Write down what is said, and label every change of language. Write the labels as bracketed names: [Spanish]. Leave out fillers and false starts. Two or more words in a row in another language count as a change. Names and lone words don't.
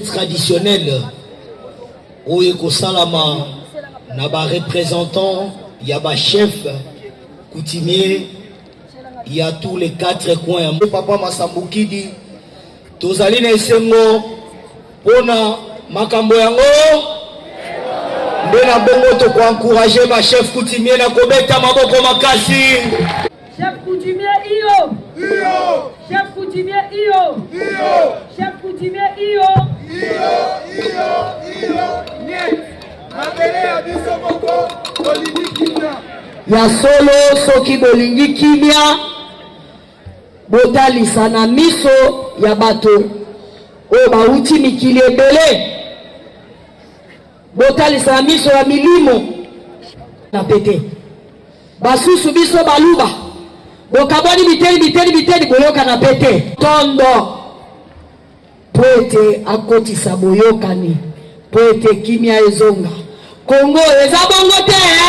[Lingala] traditionnelle oyo ekosalama na ba représentant ya ba [French] chef coutumier [Lingala] ya [French] tous les 4 coins [Lingala] ya papa Masambukidi tozali na esengo pona makambo yango Bena bongo to ko encourager ba [French] chef coutumier [Lingala] na kobeta maboko makasi. [French] Chef coutumier [Lingala] iyo. Iyo. [French] Chef coutumier [Lingala] iyo. Iyo. [French] Chef coutumier [Lingala] iyo. Iyo. Iyo. Iyo. Niet. Mabele ya biso moko bolingi kimia. Ya solo soki bolingi kimia botalisa na miso ya bato o bauti mikili ebele botalisa na miso ya milimo na pete basusu biso baluba bokaboni biteni boyoka na pete tondo poete akotisa boyokani poete kimia ezonga Kongo eza bongo te